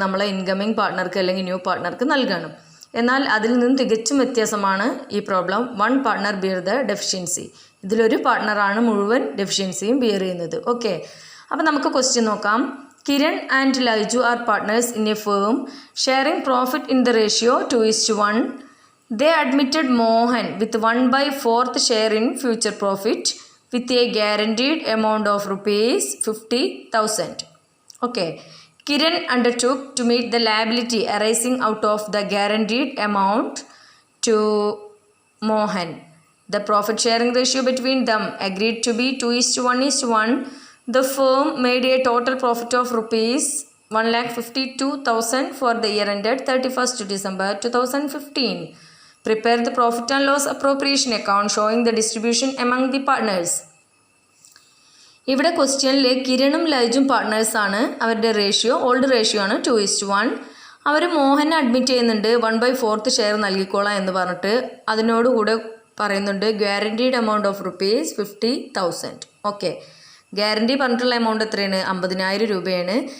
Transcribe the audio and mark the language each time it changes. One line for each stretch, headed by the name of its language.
Malayalam: നമ്മളെ ഇൻകമിങ് പാർട്ട്ണർക്ക് അല്ലെങ്കിൽ ന്യൂ പാർട്ട്ണർക്ക് നൽകണം. എന്നാൽ അതിൽ നിന്നും തികച്ചും വ്യത്യാസമാണ് ഈ problem.
English: One partner bear the deficiency.
Malayalam: ഇതിലൊരു പാർട്ട്ണറാണ് മുഴുവൻ ഡെഫിഷ്യൻസിയും ബിയർ ചെയ്യുന്നത്. ഓക്കെ, അപ്പോൾ നമുക്ക് ക്വസ്റ്റ്യൻ നോക്കാം.
English: Kiran and Laiju are partners in a firm sharing profit in the ratio 2:1. They admitted Mohan with 1/4 share in future profit with a guaranteed amount of rupees 50,000. Okay. Kiran undertook to meet the liability arising out of the guaranteed amount to Mohan. The profit sharing ratio between them agreed to be 2:1:1. The firm made a total profit of rupees 1,52,000 for the year ended 31st December 2015. Prepare the profit and loss appropriation account showing the distribution among the partners.
Malayalam: ഇവിടെ ക്വസ്റ്റ്യനിൽ കിരണും ലൈജും പാർട്ട്നേഴ്സാണ്. അവരുടെ ratio old ratio ആണ് 2:1. അവർ മോഹനെ admit ചെയ്യുന്നുണ്ട് 1/4 share നൽകിക്കോളാം എന്ന് പറഞ്ഞിട്ട്. അതിനോടുകൂടെ പറയുന്നുണ്ട് guaranteed amount of rupees 50,000. Okay, guarantee പറഞ്ഞിട്ടുള്ള amount എത്രയാണ്? 50,000 രൂപയാണ്.